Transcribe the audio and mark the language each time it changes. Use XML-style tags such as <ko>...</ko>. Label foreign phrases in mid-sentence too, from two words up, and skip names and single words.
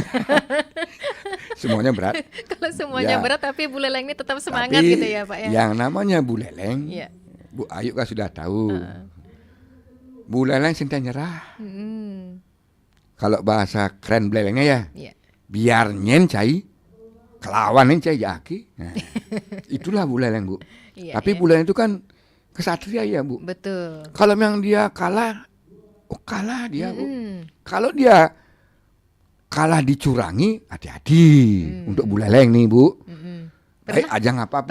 <id>Semuanya berat. Kalau semuanya berat tapi Buleleng ini tetap semangat tapi gitu ya Pak ya. Yang namanya Buleleng, Bu Ayu kan sudah tahu.</id> <ban>Buleleng sinta nyerah.</ban> <id>Kalau bahasa keren Bulelengnya ya.</id> <ban>Biar nyen cai kelawanin cai jaki.</ban> <id>Nah, itulah Buleleng Bu. Tapi Buleleng itu kan kesatria ya Bu. Betul. Kalau memang dia kalah, kalah dia Bu. Kalau dia kalah dicurangi, hati-hati untuk Buleleng nih Bu. Ajang apapun.</id>